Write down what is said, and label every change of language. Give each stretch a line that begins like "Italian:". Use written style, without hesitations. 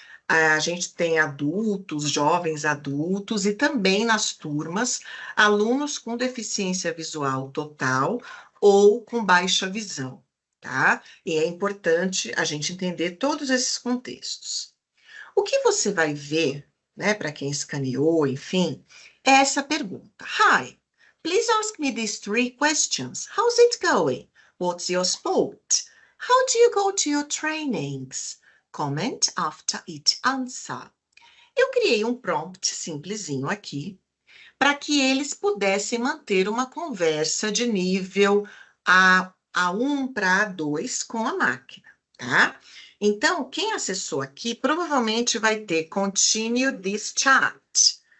Portuguese: A gente tem adultos, jovens adultos, e também nas turmas, alunos com deficiência visual total ou com baixa visão, tá? E é importante a gente entender todos esses contextos. O que você vai ver, né, para quem escaneou, enfim, é essa pergunta.
English: Hi, please ask me these 3 questions. How's it going? What's your sport? How do you go to your trainings? Comment after each answer.
Portuguese: Eu criei um prompt simplesinho aqui para que eles pudessem manter uma conversa de nível A1 para A2 com a máquina, tá? Então, quem acessou aqui provavelmente vai ter
English: Continue this chat.